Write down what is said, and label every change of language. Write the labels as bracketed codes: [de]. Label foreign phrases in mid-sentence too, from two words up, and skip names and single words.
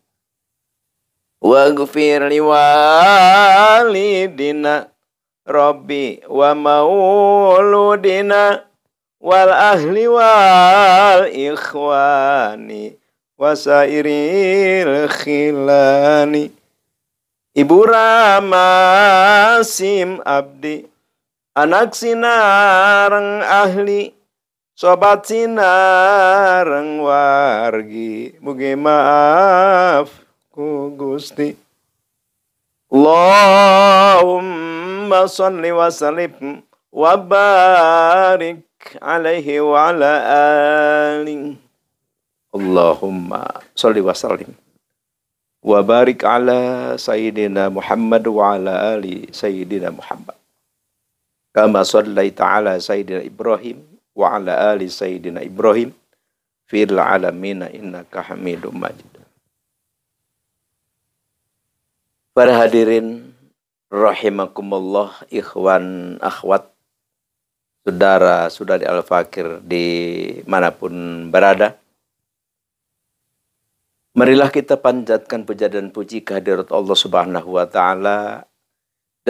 [ar] واغفر لي والدينا ربي ومولودينا والأهل والإخوان وسائر الخلان ibu [su] ramasim abdi anak sinareng ahli sobat sinareng wargi mugi maaf ku Gusti. [ar] اللهم صل وسلم وبارك عليه وعلى آله. اللهم صل وسلم وبارك على سيدنا محمد وعلى آل سيدنا محمد. كما صليت على سيدنا إبراهيم وعلى آل سيدنا إبراهيم في العالمين إنك حميد مجيد. [id] Para [ar] حاضرين رحمكم الله, [id] ikhwan akhwat, saudara-saudari Al-Fakir dimanapun berada. Marilah kita panjatkan puja dan puji kehadirat Allah [ar] سبحانه وتعالى, [id] dan